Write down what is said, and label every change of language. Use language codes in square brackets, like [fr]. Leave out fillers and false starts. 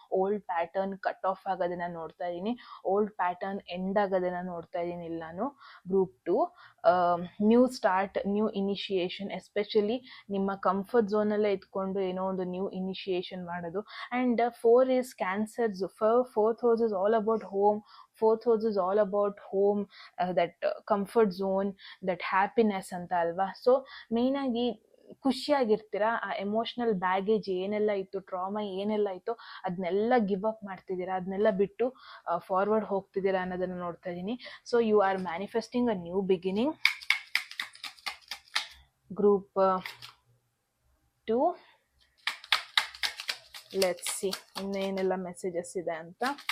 [kn] Old pattern cut off ಆಗೋದನ್ನ ನೋಡ್ತಾ ಇದ್ದೀನಿ, ಓಲ್ಡ್ ಪ್ಯಾಟರ್ನ್ ಎಂಡ್ ಆಗೋದನ್ನ ನೋಡ್ತಾ ಇದ್ದೀನಿ ಇಲ್ಲಿ ನಾನು. Group 2, new start, new initiation, especially ನಿಮ್ಮ ಕಂಫರ್ಟ್ ಝೋನಲ್ಲೇ ಇದ್ಕೊಂಡು ಏನೋ ಒಂದು ನ್ಯೂ ಇನಿಷಿಯೇಷನ್ ಮಾಡೋದು. [en] And 4 is cancers. 4th house is all about home. 4th house is all about home, that comfort zone, that happiness [kn] ಅಂತ ಅಲ್ವಾ. ಸೊ ಮೇಯ್ನಾಗಿ ಖುಷಿಯಾಗಿರ್ತೀರಾ. ಆ ಎಮೋಷ್ನಲ್ ಬ್ಯಾಗೇಜ್ ಏನೆಲ್ಲ ಇತ್ತು, ಟ್ರಾಮಾ ಏನೆಲ್ಲ ಇತ್ತು, ಅದನ್ನೆಲ್ಲ ಗಿವ್ ಅಪ್ ಮಾಡ್ತಿದ್ದೀರಾ, ಅದನ್ನೆಲ್ಲ ಬಿಟ್ಟು ಫಾರ್ವರ್ಡ್ ಹೋಗ್ತಿದ್ದೀರಾ ಅನ್ನೋದನ್ನು ನೋಡ್ತಾ ಇದ್ದೀನಿ. [en] So you are manifesting a new beginning. Group 2, let's see [kn] ಇನ್ನೇನೆಲ್ಲ [en] messages [kn] ಇದೆ ಅಂತ.